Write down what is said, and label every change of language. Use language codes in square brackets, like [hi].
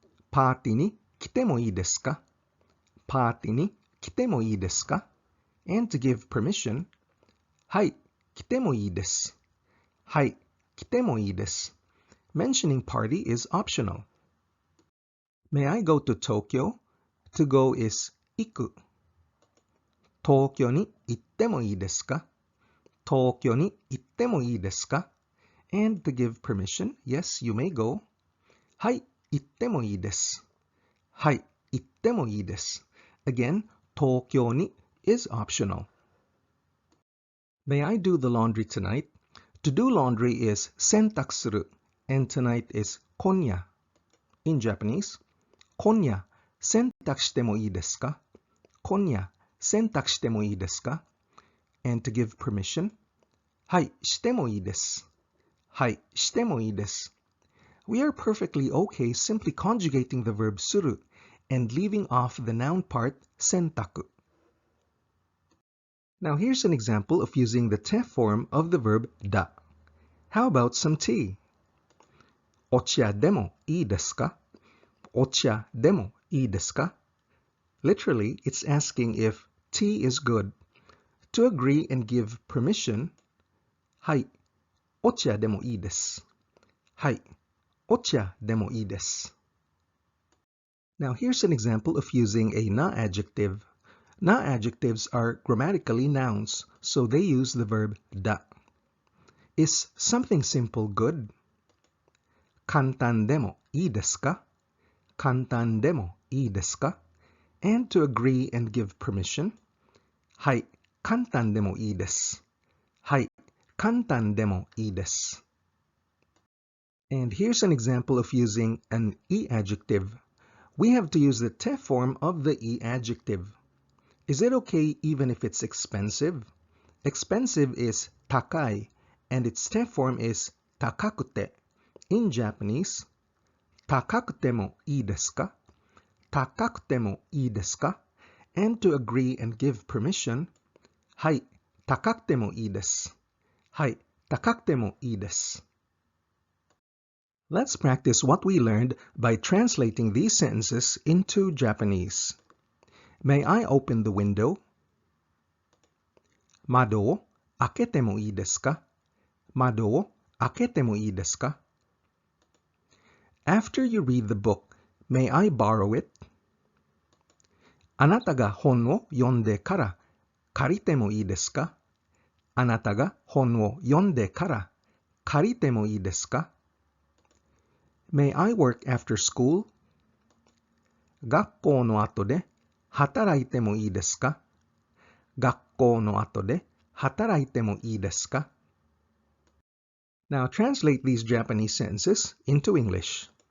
[ja] パーティーに来てもいいですか?パーティーに来てもいいですか? [en] And to give permission, [ja] はい、来てもいいです。はい、来てもいいです。 [en] Mentioning party is optional. May I go to Tokyo? To go is 行く。 [ja] 東京に行ってもいいですか?東京に行ってもいいですか? [en] And to give permission, yes, you may go. [ja] はい、行ってもいいです。はい、行ってもいいです。 [en] Again, 東京に is optional. May I do the laundry tonight? To do laundry is 洗濯する, and tonight is 今夜. In Japanese, [ja] 今夜洗濯してもいいですか? 今夜洗濯してもいいですか? [en] And to give permission, [ja] はい、してもいいです。はい、してもいいです。 [en] We are perfectly okay simply conjugating the verb する and leaving off the noun part 洗濯. Now here's an example of using the te form of the verb だ. How about some tea? [ja] お茶でもいいですか? お茶でもいいですか? [en] Literally, it's asking if tea is good. To agree and give permission, [ja] はい、お茶でもいいです。はい、お茶でもいいです。 [en] Now here's an example of using a na adjective. Na adjectives are grammatically nouns, so they use the verb だ. Is something simple good? [ja] 簡単でもいいですか? 簡単でもいいですか? [en] And to agree and give permission, [ja] はい、簡単でもいいです。はい、簡単でもいいです。 [en] And here's an example of using an e adjective. We have to use the te form of the e adjective. Is it okay even if it's expensive? Expensive is 高い, and its te form is 高くて. In Japanese, [ja] 高くてもいいですか? 高くてもいいですか? [en] And to agree and give permission, [ja] はい、高くてもいいです。はい、高くてもいいです。 [en] Let's practice what we learned by translating these sentences into Japanese. May I open the window? [ja] 窓を開けてもいいですか?窓を開けてもいいですか? [en] After you read the book, may I borrow it? [ja] あなたが本を読んでから借りてもいいですか? あなたが本を読んでから借りてもいいですか? [en] May I work after school? [ja] 学校の後で働いてもいいですか? 学校の後で働いてもいいですか? [en] Now translate these Japanese sentences into English.